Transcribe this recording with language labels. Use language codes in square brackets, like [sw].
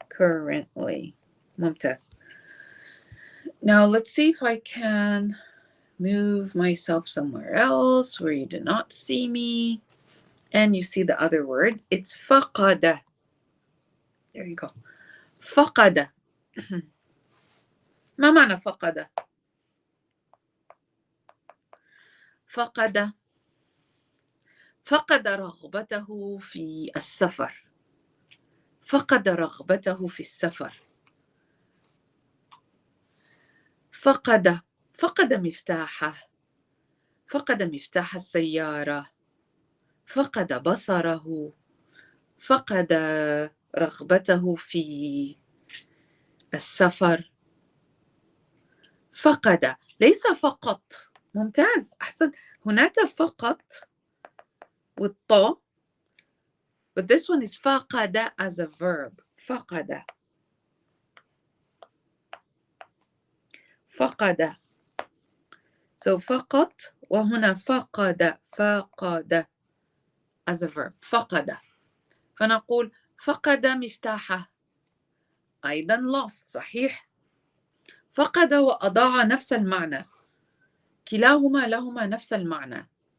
[en] Currently. ممتاز. Now let's see if I can move myself somewhere else where you do not see me. And you see the other word, it's فقد. There you go. فقد. [ar] ما معنى فقد؟ فقد رغبته في السفر. فقد رغبته في السفر. فقد مفتاحه. فقد مفتاح السيارة. فقد بصره. فقد رغبته في السفر. فقد ليس فقط. ممتاز، أحسن. هناك فقط والطاء, [en] but this one is فقد as a verb. [ar] فقد. فقد. So فقط وهنا فقد. [en] فقد as a verb. [ar] فقد. فنقول فقد مفتاحه. أيضا lost. صحيح. فقد وأضاع نفس المعنى. كلاهما لهما نفس المعنى.